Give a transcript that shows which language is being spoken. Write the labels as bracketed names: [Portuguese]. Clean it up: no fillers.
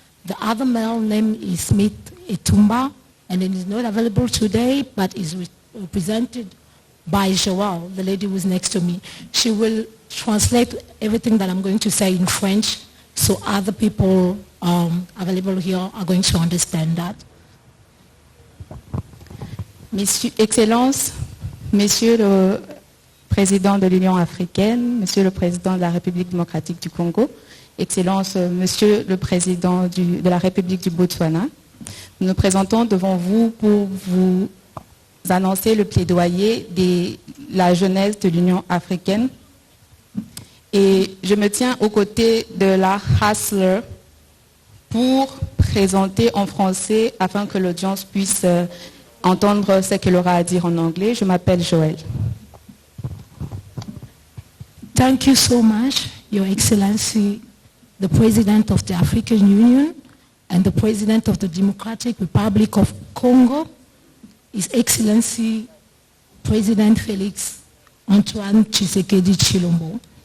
[English] The other male name is Smith Etumba, and it is not available today, but is represented by Joelle, the lady who is next to me. She will translate everything that I'm going to say in French, so other people available here are going to understand that. [French] Excellences, Monsieur le Président de l'Union africaine, Monsieur le Président de la République démocratique du Congo, Excellences, Monsieur le Président de la République du Botswana, nous nous présentons devant vous pour vous annoncer le plaidoyer de la jeunesse de l'Union africaine. Et je me tiens aux côtés de la Hustler pour présenter en français afin que l'audience puisse entendre ce qu'elle aura à dire en anglais. Je m'appelle Joël. [English] Thank you so much, Your Excellency, the President of the African Union and the President of the Democratic Republic of Congo, His Excellency President Felix Antoine Tshisekedi Tshilombo.